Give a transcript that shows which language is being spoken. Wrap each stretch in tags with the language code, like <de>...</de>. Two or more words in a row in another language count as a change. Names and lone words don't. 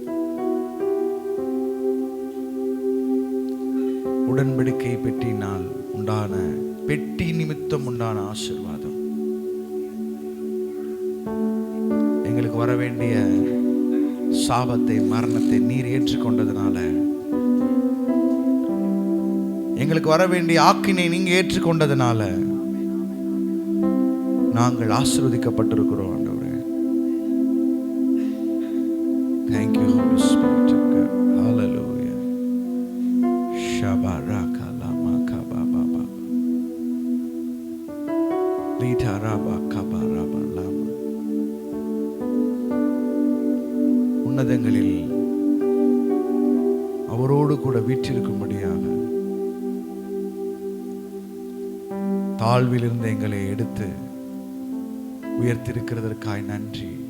<ta>உடன்படிக்கை பெட்டினால் உண்டான, பெட்டி நிமித்தம் உண்டான ஆசீர்வாதம், எங்களுக்கு வர வேண்டிய சாபத்தை, மரணத்தை நீர் ஏற்றுக்கொண்டதுனால, எங்களுக்கு வர வேண்டிய ஆக்கினை நீங்க ஏற்றுக்கொண்டதுனால நாங்கள் ஆசீர்வதிக்கப்பட்டிருக்கிறோம் ஆண்டவரே.</ta> <en>Thank you Holy Spirit of God. Hallelujah. Shabaraka lama kababa. Lita raba kabaraba lama.</en> <ta>உன்னதங்களில் அவரோடு கூட வீற்றிருக்கும்படியாக தாழ்விலிருந்து எங்களை எடுத்து உயர்த்திருக்கிறதற்காய் நன்றி.</ta>